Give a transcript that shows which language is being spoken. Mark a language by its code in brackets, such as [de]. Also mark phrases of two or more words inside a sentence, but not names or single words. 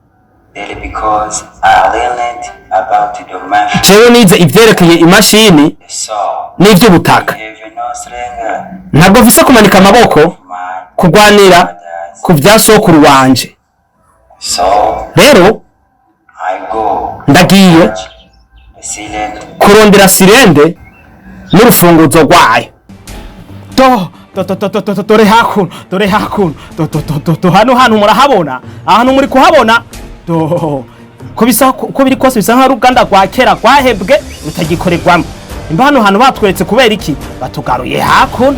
[rn] Jewe nize ivyerekeye imashini n'ivy'ubutaka. Ntabwo mfise kumanika amaboko kugwanira ku vya sokuru wanje. Rero ndagiye kurondera silende n'urufunguzo rwayo. Dore hakuno hano hantu murahabona ahantu muri kuhabona ko biri kose bisa nk'uruganda rwa kera rwahebwe rutagikorerwamo. Imba hano hantu batweretse kubera iki batugaruye hakuno.